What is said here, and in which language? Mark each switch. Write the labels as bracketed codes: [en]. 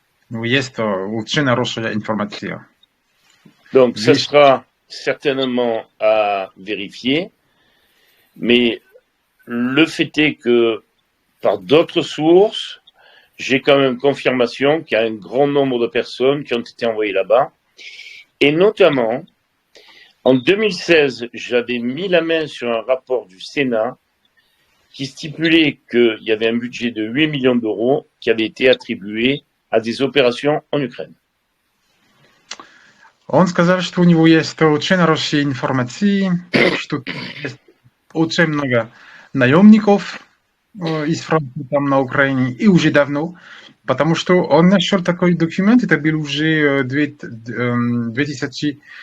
[ru] Ну, есть очень хорошая информация. [fr] Donc, ça sera certainement à vérifier, mais le fait est que, par d'autres sources, j'ai quand même confirmation qu'il y a un grand nombre de personnes qui ont été envoyées là-bas. Et notamment, en 2016, j'avais mis la main sur un rapport du Sénat qui stipulait qu'il y avait un budget de 8 millions d'euros qui avait été attribué à des opérations en Ukraine. [ru] Он сказал, что у него есть очень хорошие информации, что есть очень много наемников из Франции там на Украине, и уже давно, потому что он нашел такой документ, это был уже 2013